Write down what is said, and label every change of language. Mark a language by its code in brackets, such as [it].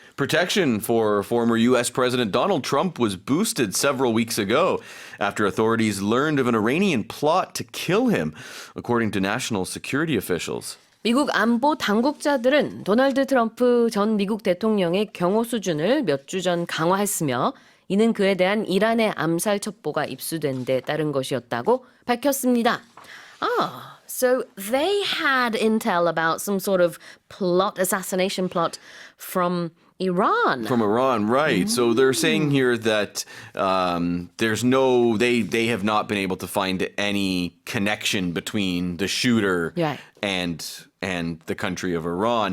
[en] Protection for former U.S. President Donald Trump was boosted several weeks ago after authorities learned of an Iranian plot to kill him, according to national security officials. [ko] 미국 안보 당국자들은 도널드 트럼프 전 미국 대통령의 경호 수준을 몇 주 전 강화했으며 이는 그에 대한 이란의 암살 첩보가 입수된 데 따른 것이었다고 밝혔습니다. [en] So they had intel about some sort of plot, assassination plot from Iran. From Iran, right. So they're saying here that they have not been able to find any connection between the shooter and the country of Iran.